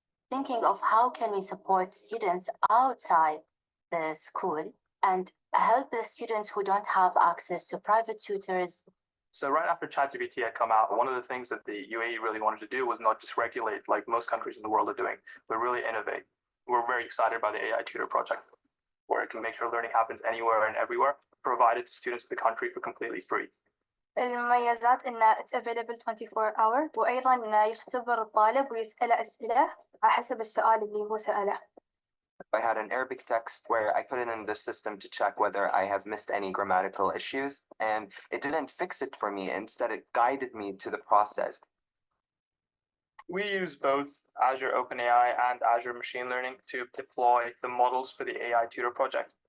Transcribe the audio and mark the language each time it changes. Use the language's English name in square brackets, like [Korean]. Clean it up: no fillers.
[English] Thinking of how can we support students outside the school and help the students who don't have access to private tutors. So right after ChatGPT had come out, one of the things that the UAE really wanted to do was not just regulate like most countries in the world are doing, but really innovate. We're very excited by the AI Tutor project, where it can make sure learning happens anywhere and everywhere, provided to students in the country for completely free. [Arabic] المميزات إنه [English] it's available 24 hour [Arabic] وأيضا إنه يختبر الطالب ويسأله أسئلة على حسب السؤال اللي هو سأله. [English] I had an Arabic text where I put it in the system to check whether I have missed any grammatical issues, and it didn't fix it for me. Instead, it guided me to the process. We use both Azure OpenAI and Azure Machine Learning to deploy the models for the AI Tutor project.